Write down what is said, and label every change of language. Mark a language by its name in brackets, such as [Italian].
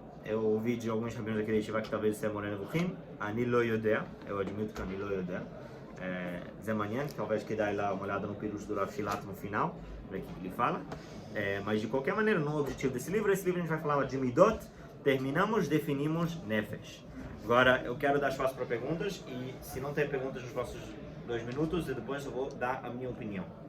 [Portuguese] Eu ouvi de alguns rabinos daquele yeshiva que talvez esse é Moreh Nevuchim. [Hebrew] אני לא יודע, [Portuguese] eu admito que [Hebrew] אני לא יודע. זה מעניין, [Portuguese] talvez [Hebrew] כדאי [Portuguese] lá uma olhada no pirush do Rav Shilat no final, ver o que ele fala. Mas de qualquer maneira, no objetivo desse livro a gente vai falar de Midot, terminamos, definimos Nefesh. Agora eu quero dar espaço para perguntas e se não tem perguntas nos próximos 2 minutos, e depois eu vou dar a minha opinião.